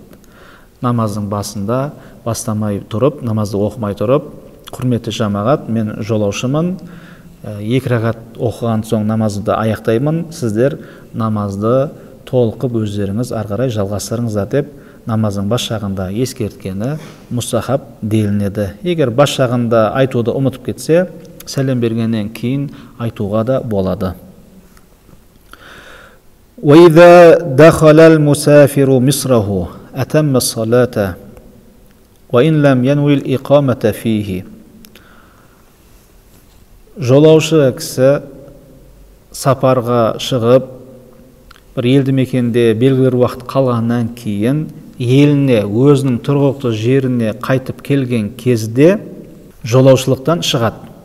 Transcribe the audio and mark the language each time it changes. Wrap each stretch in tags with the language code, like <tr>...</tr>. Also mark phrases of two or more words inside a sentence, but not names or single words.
<kk>Намаздың басында бастамай тұрып, намазды оқымай тұрып, құрметті жамағат, мен жолаушымын, 2 ракат оқыған соң намазды аяқтаймын, сіздер намазды толқып өздеріңіз арғарай жалғастырыңыздар деп намаздың бас жағында ескерткені мустахаб делінеді. Егер бас жағында айтуды ұмытып кетсе, сәлем бергеннен кейін айтуға да болады.</kk> <ar>وَإِذَا دَخَلَ الْمُسَافِرُ مِصْرَهُ أَتَمَّ الصَّلَاةَ وَإِنْ لَمْ يَنْوِ الْإِقَامَةَ فِيهِ.</ar> <kk>Жолаушы кісі сапарға шығып, бір елді мекенде белгілі бір уақыт қалғаннан кейін еліне, өзінің тұрғылықты жеріне қайтып келген кезде жолаушылықтан шығады.</kk>